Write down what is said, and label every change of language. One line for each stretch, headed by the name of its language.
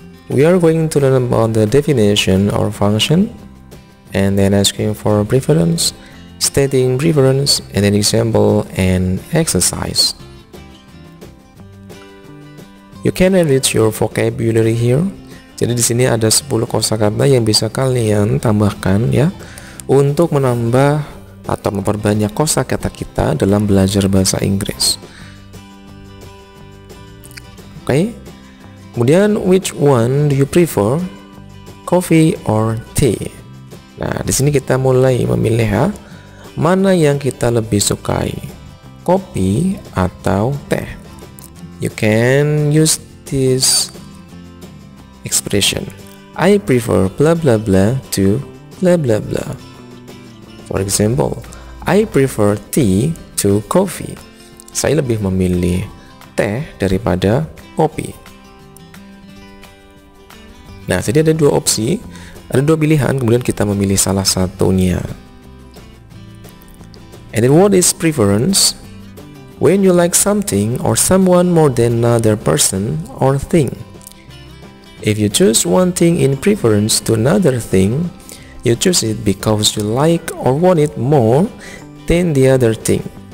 English: We are going to learn about the definition or function, and then asking for preference, stating preference, and then example and exercise. You can enrich your vocabulary here.
Indonesian: Jadi di sini ada 10 kosakata yang bisa kalian tambahkan ya untuk menambah atau memperbanyak kosakata kita dalam belajar bahasa Inggris. Oke. Kemudian
English: which one do you prefer? Coffee or tea?
Indonesian: Nah, di sini kita mulai memilih ya, mana yang kita lebih sukai, kopi atau teh.
English: You can use this expression. I prefer blah blah blah to blah blah blah. For example, I prefer tea to coffee.
Indonesian: Saya lebih memilih teh daripada kopi. Nah, jadi ada dua opsi, ada dua pilihan, kemudian kita memilih salah satunya.
English: And then what is preference? When you like something or someone more than another person or thing. If you choose one thing in preference to another thing, you choose it because you like or want it more than the other thing.